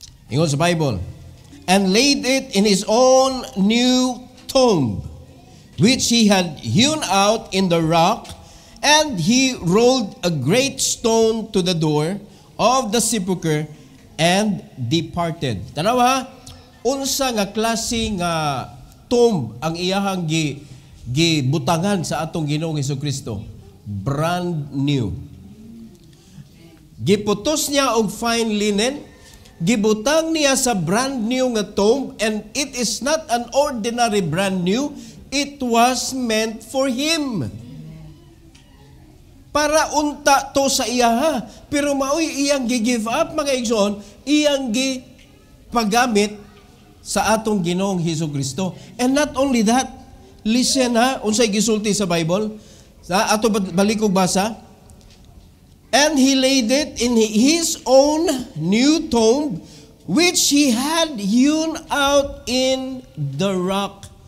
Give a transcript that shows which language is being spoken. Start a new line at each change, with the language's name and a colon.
Cebuano: Ingon sa Bible,
English: and laid it in his own new tomb, which he had hewn out in the rock, and he rolled a great stone to the door of the sepulchre, and departed.
Cebuano: Tanaw ha, unsa nga klase nga tomb ang iyahang gibutangan sa atong Ginoong Hesukristo?
English: Brand new.
Cebuano: Giputos niya og
English: fine linen,
Cebuano: gibutang niya sa
English: brand new nga tomb, and it is not an ordinary brand new, it was meant for him.
Cebuano: Para unta to sa iya, pero maoy iyang gi-give up mga igsoon, iyang gipagamit sa atong Ginoong Hesukristo.
English: And not only that, listen ha,
Cebuano: unsay gisulti sa Bible, sa ato balikog basa,
English: and he laid it in his own new tomb, which he had hewn out in the rock.